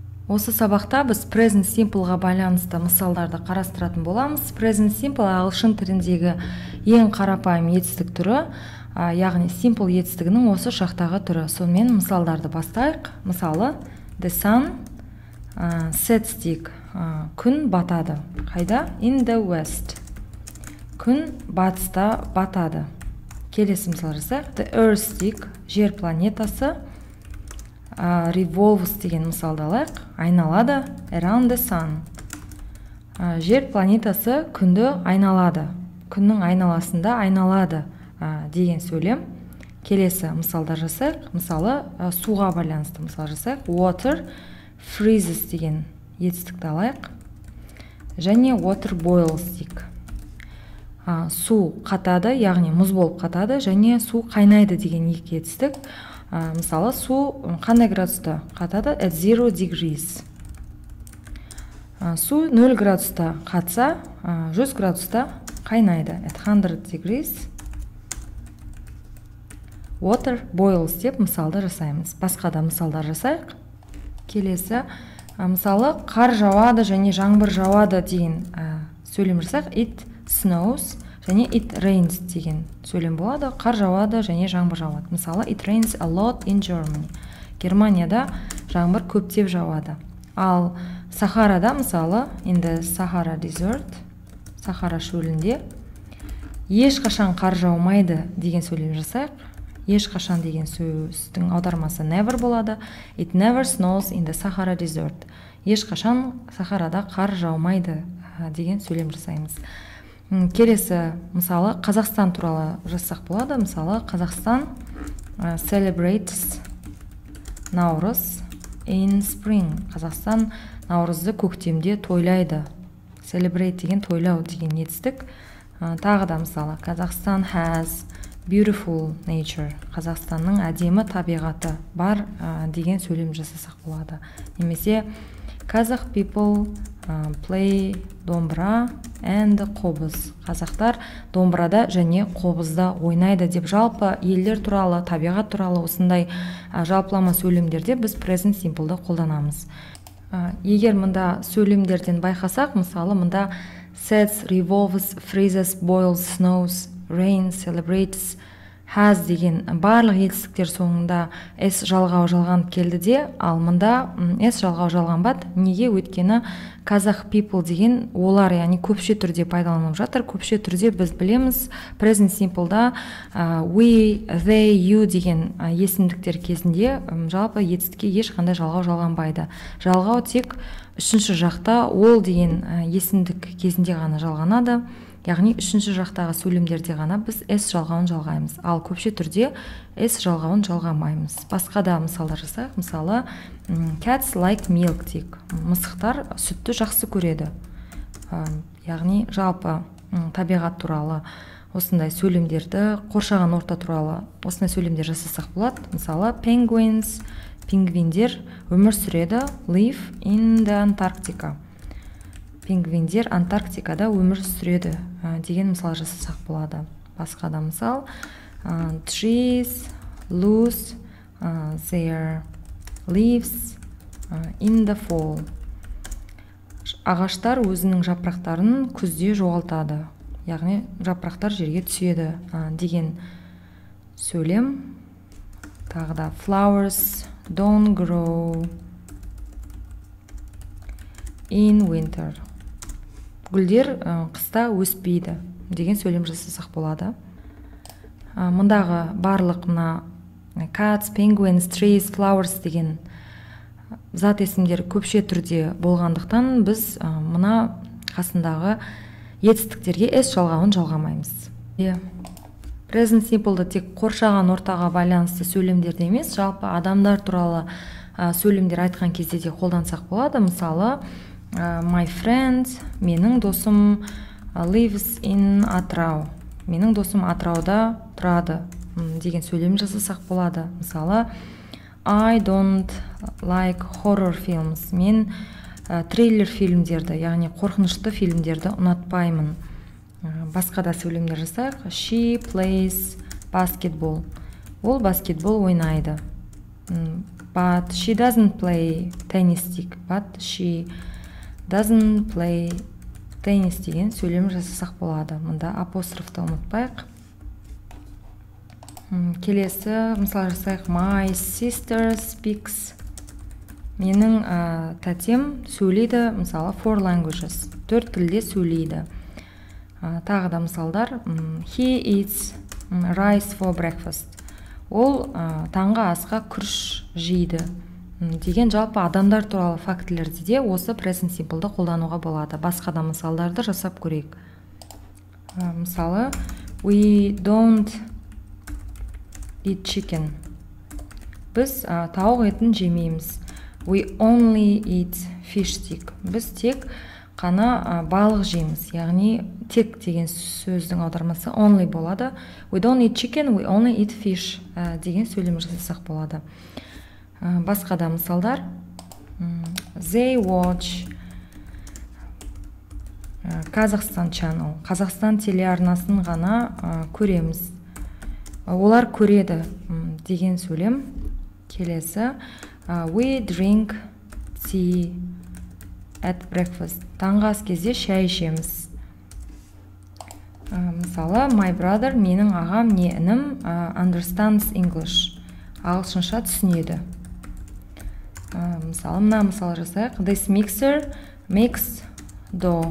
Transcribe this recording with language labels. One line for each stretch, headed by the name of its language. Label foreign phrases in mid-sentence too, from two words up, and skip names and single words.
Kazakh: Осы сабақта біз
English: present simple-
Kazakh: ға байланысты мысалдарды қарастыратын боламыз.
English: Present simple
Kazakh: ағылшын тіліндегі ең қарапайым етістік түрі, яғни simple етістігінің осы шақтағы түрі. Сонымен мысалдарды бастайық. Мысалы,
English: the sun sets дейік.
Kazakh: Күн батады. Қайда?
English: In the west.
Kazakh: Күн батыста батады. Келесі мысал жасайық.
English: The earth дейік.
Kazakh: Жер планетасы. Revolves деген мысалды алайық. Айналады.
English: Around the sun.
Kazakh: Жер планетасы күнді айналады. Күннің айналасында айналады деген сөйлем. Келесі мысалдар жасайық. Мысалы, суға байланысты мысал жасайық.
English: Water freezes
Kazakh: деген етістікті алайық. Және
English: water boils
Kazakh: дейік. Су қатады, яғни мұз болып қатады, және су қайнайды деген екі етістік. Мысалы, су қандай градуста қатады?
English: At 0 degrees.
Kazakh: Су 0 градуста қатса, 100 градуста қайнайды.
English: At 100 degrees. Water boils
Kazakh: деп мысалды жасаймыз. Басқа да мысалдар жасайық. Келесі, мысалы, қар жауады және жаңбыр жауады деген сөйлем жасайық.
English: It snows
Kazakh: және
English: it rains
Kazakh: деген сөйлем болады. Қар жауады және жаңбыр жауады. Мысалы,
English: it rains a lot in Germany.
Kazakh: Германияда жаңбыр көптеп жауады. Ал Сахарада, мысалы,
English: in the Sahara desert,
Kazakh: Сахара шөлінде, ешқашан қар жаумайды деген сөйлем жасайық. Ешқашан деген сөздің аудармасы never болады.
English: It never snows in the Sahara desert.
Kazakh: Ешқашан Сахарада қар жаумайды деген сөйлем жасаймыз. Келесі, мысалы, Қазақстан туралы жазсақ болады.
English: Мысалы, Қазақстан celebrates Наурыз in spring.
Kazakh: Қазақстан Наурызды көктемде тойлайды. Celebrate деген тойлау деген етістік. Тағы да мысалы, Қазақстан
English: has beautiful nature.
Kazakh: Қазақстанның әдемі табиғаты бар деген сөйлем жасасақ болады.
English: Немесе Kazakh people play домбыра and қобыз.
Kazakh: Қазақтар домбырада және қобызда ойнайды деп жалпы елдер туралы, табиғат туралы осындай жалпылама сөйлемдерде біз
English: present simple-
Kazakh: ды қолданамыз. Егер мұнда сөйлемдерден байқасақ, мысалы мұнда
English: sets, revolves, freezes, boils, snows, rains, celebrates, has
Kazakh: деген барлық етістіктер соңында s жалғау жалғанып келді де, ал мұнда s жалғау жалғанбады. Неге? Өйткені
English: Kazakh people
Kazakh: деген олар, яғни көпше түрде пайдаланылып жатыр. Көпше түрде біз білеміз
English: present simple-
Kazakh: да
English: we, they, you
Kazakh: деген есімдіктер кезінде жалпы етістікке ешқандай жалғау жалғанбайды. Жалғау тек үшінші жақта ол деген есімдік кезінде ғана жалғанады. Яғни үшінші жақтағы сөйлемдерде ғана біз s жалғауын жалғаймыз. Ал көпше түрде s жалғауын жалғамаймыз. Басқа да мысалдар жасайық. Мысалы,
English: cats like milk дейік.
Kazakh: Мысықтар сүтті жақсы көреді. Яғни жалпы табиғат туралы осындай сөйлемдерді, қоршаған орта туралы осындай сөйлемдер жасасақ болады. Мысалы, penguins, пингвиндер өмір сүреді.
English: Live in the Antarctica.
Kazakh: Пингвиндер Антарктикада өмір сүреді деген мысал жасасақ болады. Басқа да мысал,
English: trees lose their leaves in the fall.
Kazakh: Ағаштар өзінің жапырақтарын күзде жоғалтады. Яғни жапырақтар жерге түседі деген сөйлем. Тағы да
English: flowers don't grow in winter.
Kazakh: Гүлдер қыста өспейді деген сөйлем жасасақ болады. Мұндағы барлық мына
English: cats, penguins, trees, flowers
Kazakh: деген зат есімдер көпше түрде болғандықтан біз мына қасындағы етістіктерге s жалғауын жалғамаймыз.
English: Present simple-
Kazakh: ды тек қоршаған ортаға байланысты сөйлемдерде емес, жалпы адамдар туралы сөйлемдер айтқан кезде де қолдансақ болады. Мысалы,
English: my friend,
Kazakh: менің досым
English: lives in Атырау.
Kazakh: Менің досым Атырауда тұрады деген сөйлем жасасақ болады. Мысалы,
English: I don't like horror films.
Kazakh: Мен трейлер фильмдерді, яғни қорқынышты фильмдерді ұнатпаймын. Басқа да сөйлемдер жасайық.
English: She plays basketball.
Kazakh: Ол баскетбол ойнайды.
English: But she doesn't play tennis дейік. But she doesn't play tennis
Kazakh: деген сөйлем жасасақ болады. Мұнда апострофты ұмытпайық. Келесі мысал жасайық.
English: My sister speaks.
Kazakh: Менің тәтем сөйлейді, мысалы, 4 languages. 4 тілде сөйлейді. Тағы да мысалдар.
English: He eats rice for breakfast.
Kazakh: Ол таңғы асқа күріш жейді. Деген жалпы адамдар туралы фактілерде де осы
English: present simple'ды
Kazakh: қолдануға болады. Басқа да мысалдарды жасап көрейік. Мысалы,
English: we don't eat chicken.
Kazakh: Біз тауық етін жемейміз.
English: We only eat fish дейік.
Kazakh: Біз тек қана балық жейміз. Яғни тек деген сөздің аудармасы only болады.
English: We don't eat chicken, we only eat fish
Kazakh: деген сөйлем жасасақ болады. Басқа да мысалдар.
English: They watch Kazakhstan channel.
Kazakh: Қазақстан телеарнасын ғана көреміз. Олар көреді деген сөйлем. Келесі.
English: We drink tea at breakfast.
Kazakh: Таңғы ас кезде шай ішеміз. Мысалы,
English: my brother,
Kazakh: менің ағам не інім
English: understands English.
Kazakh: Ағылшынша түсінеді. Мысалы, мына мысал жасайық.
English: This mixer makes dough.